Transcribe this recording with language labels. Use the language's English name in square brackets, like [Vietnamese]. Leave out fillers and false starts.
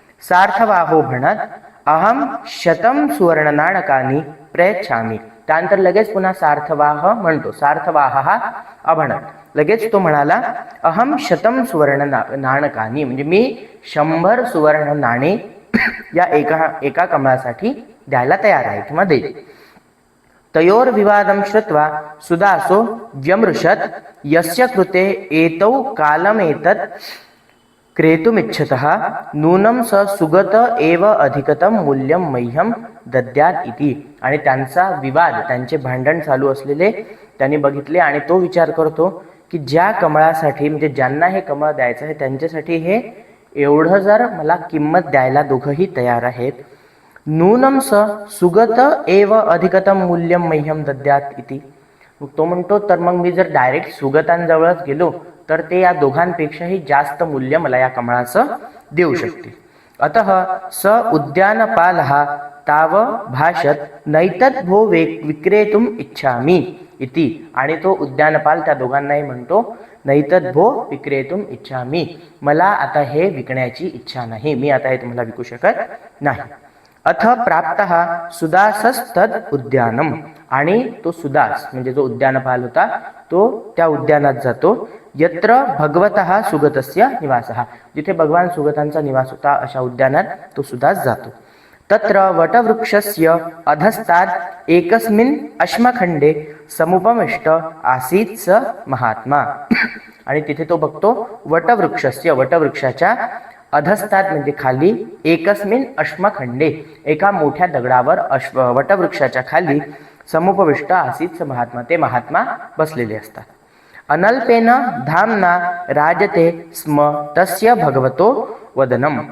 [Sanskrit] सार्थवाहो म्हणत अहम 100 सुवर्ण नाणकानी प्रयच्छामी. [Marathi] त्यानंतर लगेच पुन्हा सार्थवाह म्हणतो. सार्थवाह हा अभणत लगेच तो म्हणाला [Sanskrit] अहम 100 सुवर्ण नाणकानी [Marathi] म्हणजे मी 100 सुवर्ण नाणे या एका कमळासाठी द्यायला तयार आहे किंवा देईल. [Sanskrit] तयोर्विवादं श्रुत्वा सुदासो व्यमृशत् यस्य कृते एतौ कालमेतत् क्रेतुमिच्छतः नूनं स सुगत एव अधिकतम मूल्यं मह्यं दद्यात् इति. [Marathi] आणि त्यांचा विवाद, त्यांचे भांडण चालू असलेले त्यांनी बघितले आणि तो विचार करतो की ज्या कमळासाठी म्हणजे ज्यांना हे कमळ द्यायचं आहे त्यांच्यासाठी हे एवढं जर मला किंमत द्यायला दोघंही तयार आहेत, [Sanskrit] नूनं स सुगत एव अधिकतम मूल्यं मह्यं दद्यात् इति. [Marathi] मग तो म्हणतो तर मग मी जर डायरेक्ट सुगतांजवळच गेलो तर ते या दोघांपेक्षाही जास्त मूल्य मला या कमळाचं देऊ शकतील. [Sanskrit] अतः स उद्यानपालः ताव भाषत नैतद् भो विक्रेतुम इच्छामि इति. [Marathi] आणि तो उद्यानपाल त्या दोघांनाही म्हणतो [Sanskrit] नैतद् भो विक्रेतुम इच्छामि, [Marathi] मला आता हे विकण्याची इच्छा नाही, मी आता हे तुम्हाला विकू शकत नाही. [Sanskrit] अथ प्राप्तः सुदासस्तद उद्यानम. [Marathi] आणि तो सुदास म्हणजे जो उद्यानपाल होता तो त्या उद्यानात जातो. [Sanskrit] यत्र भगवतः सुगतस्य निवासः, [Marathi] जिथे भगवान सुगतांचा निवास होता अशा उद्यानात तो सुदास जातो. [Sanskrit] तत्र वटवृक्षस्य अधस्तात् एकस्मिन् अश्मखंडे समुपमिष्ट आसीत् स महात्मा. [Marathi] आणि तिथे तो बघतो वटवृक्षस्य, वटवृक्षाच्या अधस्तात् म्हणजे खाली, एकस्मिन अश्मखंडे एका मोठ्या दगडावर वटवृक्षाच्या खाली [Sanskrit] समुपविष्ट आसीत् स महात्मा, [Marathi] ते महात्मा बसलेले असतात. [Sanskrit] अनल्पेन धामना राजते स्म तस्य भगवतो वदनम.